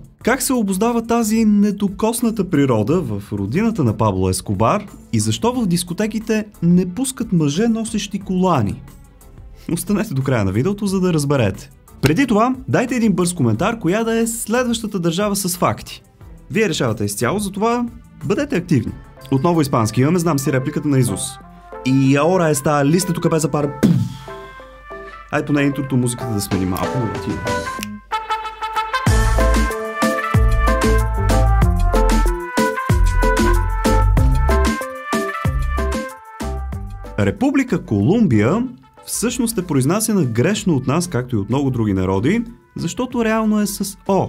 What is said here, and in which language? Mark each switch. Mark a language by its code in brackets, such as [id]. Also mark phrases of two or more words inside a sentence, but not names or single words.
[bg] Как се обуздава тази недокосната природа в родината на Пабло Ескобар и защо в дискотеките не пускат мъже носещи колани? Останете до края на видеото, за да разберете. Преди това, дайте един бърз коментар, коя да е следващата държава с факти. Вие решавате изцяло, затова бъдете активни. Отново испански имаме, знам си репликата на Изус. [es] И ahora está listo tu cabeza para... [bg] Ай, поне интрото музиката да смени малко, но ти. Република Колумбия всъщност е произнасяна грешно от нас, както и от много други народи, защото реално е с О.